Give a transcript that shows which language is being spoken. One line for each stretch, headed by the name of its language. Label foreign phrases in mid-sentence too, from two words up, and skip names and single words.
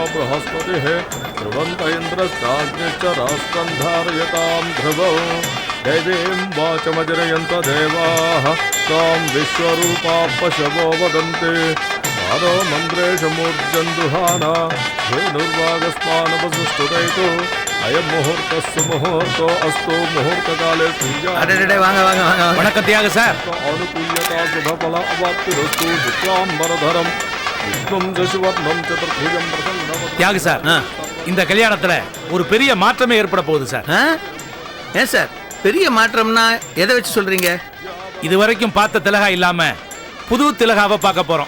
Sanskrit: बृहस्पतिः ध्रुवन्त इन्द्रश्चाग्निश्च रास्कन्धारयतां ध्रुवौ देवीं वाचमजनयन्त देवाः तां विश्वरूपा पशवो वदन्ति सारो मन्द्रेशमूर्जन्दुहाना धेनुर्वागस्मानवसुष्टुदैतु अयं मुहूर्तस्य मुहूर्तो अस्तु मुहूर्तकाले
Tamil: வணக்கம் தியாக சார்.
Sanskrit: अनुकूल्यता शुभफल अवाप्तिरस्तु शुक्लाम्बरधरं विष्णुं शशिवर्णं चतुर्भुजं प्रसन्नवदनं.
Tamil: தியாகு சார், இந்த கல்யாணத்துல ஒரு பெரிய மாற்றமே ஏற்பட போகுது சார். ஏன் சார் பெரிய மாற்றம்னா எதை வச்சு சொல்றீங்க? இது வரைக்கும் பார்த்த திலகா இல்லாம புது திலகாவை பார்க்க போறோம்.